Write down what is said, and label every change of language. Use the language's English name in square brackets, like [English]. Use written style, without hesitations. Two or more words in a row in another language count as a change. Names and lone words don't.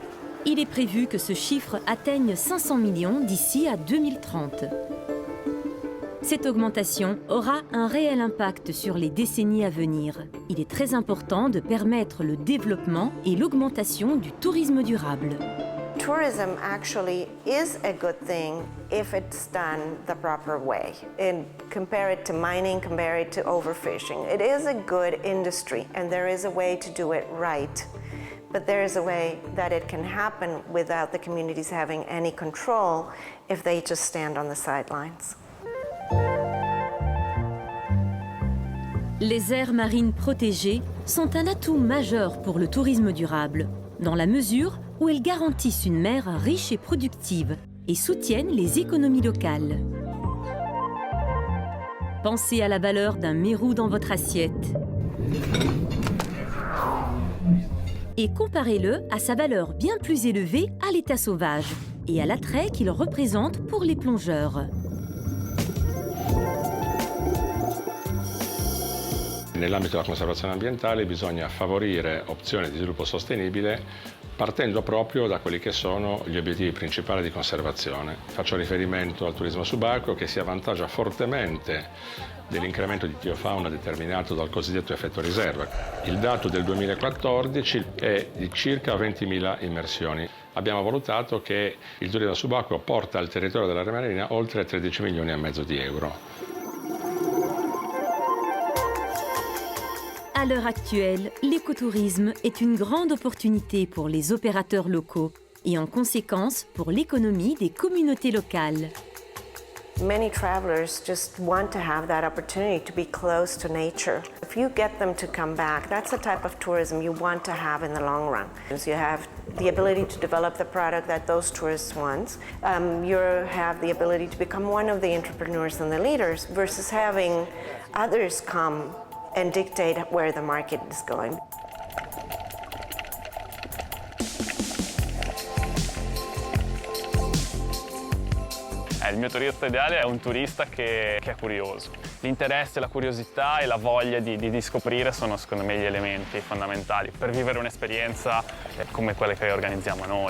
[French] Il est prévu que ce chiffre atteigne 500 millions d'ici à 2030. Cette augmentation aura un réel impact sur les décennies à venir. Il est très important de permettre le développement et l'augmentation du tourisme durable. [English] Tourism actually is a good thing if it's done the proper way. And compare it to mining, compare it to overfishing. It is a good industry and there is a way to do it right. But there is a way that it can happen without the communities having any control if they just stand on the sidelines. [French] Les aires marines protégées sont un atout majeur pour le tourisme durable, dans la mesure où elles garantissent une mer riche et productive et soutiennent les économies locales. Pensez à la valeur d'un mérou dans votre assiette et comparez-le à sa valeur bien plus élevée à l'état sauvage et à l'attrait qu'il représente pour les plongeurs. [Italian] Nell'ambito della conservazione ambientale bisogna favorire opzioni di sviluppo sostenibile partendo proprio da quelli che sono gli obiettivi principali di conservazione. Faccio riferimento al turismo subacqueo che si avvantaggia fortemente dell'incremento di biofauna determinato dal cosiddetto effetto riserva. Il dato del 2014 è di circa 20.000 immersioni. Abbiamo valutato che il turismo subacqueo porta al territorio dell'area marina oltre 13,5 milioni di euro. [French] À l'heure actuelle, l'écotourisme est une grande opportunité pour les opérateurs locaux et en conséquence pour l'économie des communautés locales. [English] Many travelers just want to have that opportunity to be close to nature. If you get them to come back, that's the type of tourism you want to have in the long run. You have the ability to develop the product that those tourists want. You have the ability to become one of the entrepreneurs and the leaders versus having others come and dictate where the market is going. [Italian] Il mio turista ideale è un turista che è curioso. L'interesse, la curiosità e la voglia di scoprire sono secondo me gli elementi fondamentali per vivere un'esperienza come quelle che organizziamo noi.